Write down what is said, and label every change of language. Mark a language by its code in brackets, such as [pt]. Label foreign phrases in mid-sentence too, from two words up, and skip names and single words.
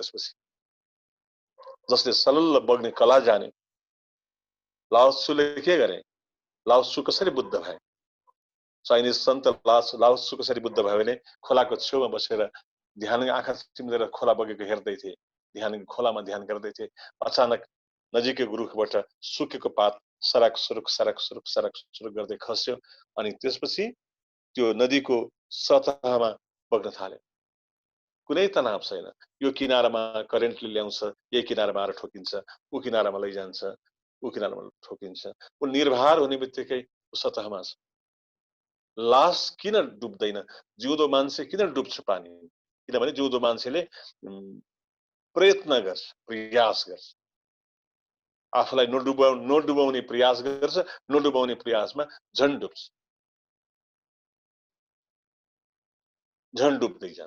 [ne] त्यसपछि जसले सल्ल बग्ने कला जाने, लाओत्सुले के गरे, लाओत्सु कसरी बुद्ध भए, चाइनिज सन्त लाओत्सु कसरी बुद्ध भयो भने खोलाको छेउमा बसेर ध्यान, आँखा चिम्लेर खोला बगेको हेर्दै थिए, ध्यान खोलामा ध्यान गर्दै थिए। अचानक नजिकैको रुखबाट सुकेको पात सरक सुरुक सरक सुरुक सरक सुरुक गर्दै खस्यो, अनि त्यसपछि त्यो नदीको सतहमा बग्न थाल्यो। कुनै तनाव छैन। यो किनारामा करेन्टले ल्याउँछ, यही किनारामा आएर ठोकिन्छ, ऊ किनारामा लैजान्छ, ऊ किनारामा ठोकिन्छ। ऊ निर्भर हुने बित्तिकै सतहमा छ। लास किन डुब्दैन, जिउँदो मान्छे किन डुब्छ पानी, किनभने जिउँदो मान्छेले प्रयत्न गर्छ, प्रयास गर्छ, आफूलाई नडुबाउने प्रयास गर्छ, नडुबाउने प्रयासमा झन् डुब्छ, झन् डुब्दै जान्छ।